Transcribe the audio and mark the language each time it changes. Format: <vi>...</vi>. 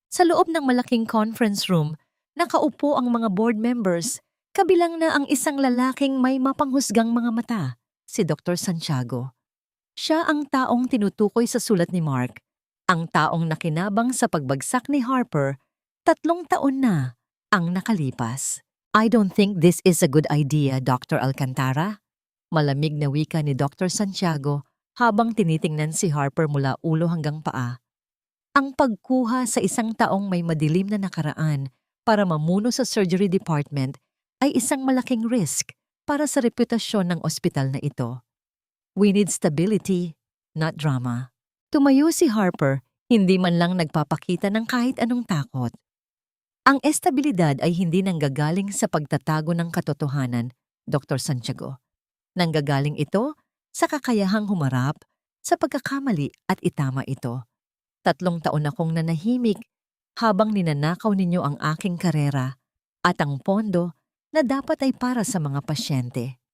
<tl>Sa loob ng malaking conference room, nakaupo ang mga board members, kabilang na ang isang lalaking may mapanghusgang mga mata, si Dr. Santiago. Siya ang taong tinutukoy sa sulat ni Mark, ang taong nakinabang sa pagbagsak ni Harper, 3 taon na ang nakalipas.</tl> <en>I don't think this is a good idea, Dr.</en> <tl>Alcantara. Malamig na wika ni Dr. Santiago habang tinitingnan si Harper mula ulo hanggang paa. Ang pagkuha sa isang taong may madilim na nakaraan para mamuno sa surgery department ay isang malaking risk para sa reputasyon ng ospital na ito.</tl> <en>We need stability, not drama.</en> <tl>Tumayo si Harper, hindi man lang nagpapakita ng kahit anong takot. Ang estabilidad ay hindi nanggagaling sa pagtatago ng katotohanan, Dr. Santiago. Nanggagaling ito sa kakayahang humarap sa pagkakamali at itama ito. 3 taon akong nanahimik habang ninanakaw ninyo ang aking karera at ang pondo na dapat ay para sa mga pasyente.</tl>